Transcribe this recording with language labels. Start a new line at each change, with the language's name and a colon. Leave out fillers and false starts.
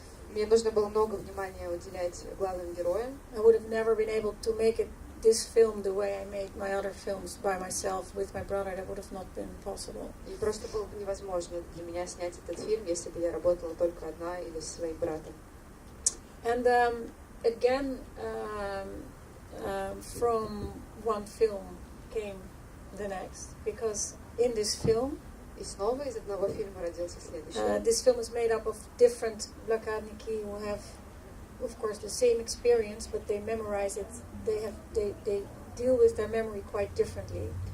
Russian: Мне нужно было много внимания уделять главным героям.
English: I would have never been able to make this film the way I made my other films by myself with my brother. That would have not been possible.
Russian: И просто было бы невозможно для меня снять этот фильм, если бы я работала только одна или со своим братом.
English: And again, from one film came the next, because in this film,
Russian: И снова из одного фильма родился следующий.
English: This film is made up of different блокадники who have, of course, the same experience, but they memorize it. They deal with their memory quite differently.